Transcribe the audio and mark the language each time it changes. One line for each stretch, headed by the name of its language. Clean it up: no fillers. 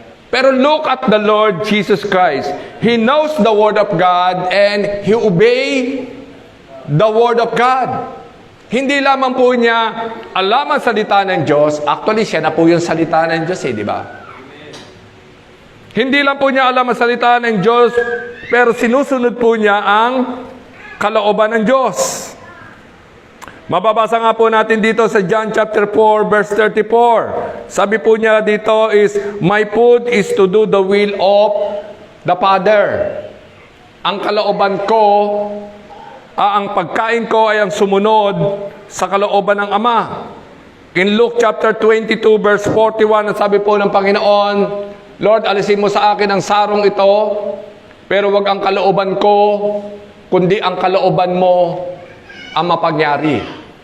English: Pero look at the Lord Jesus Christ. He knows the Word of God and He obey the Word of God.
Filipino: Hindi lamang po niya alam ang salita ng Diyos. Actually, siya na po yung salita ng Diyos di ba? Hindi lang po niya alam ang salita ng Diyos, pero sinusunod po niya ang kalooban ng Diyos. Mababasa nga po natin dito sa John chapter 4 verse 34. Sabi po niya dito
English: is, my food is to do the will of the Father.
Filipino: Ang kalooban ko, ang pagkain ko ay ang sumunod sa kalooban ng Ama. In Luke chapter 22 verse 41, sabi po ng Panginoon, Lord, alisin mo sa akin ang sarong ito, pero wag ang kalooban ko, kundi ang kalooban mo ang mapagyari.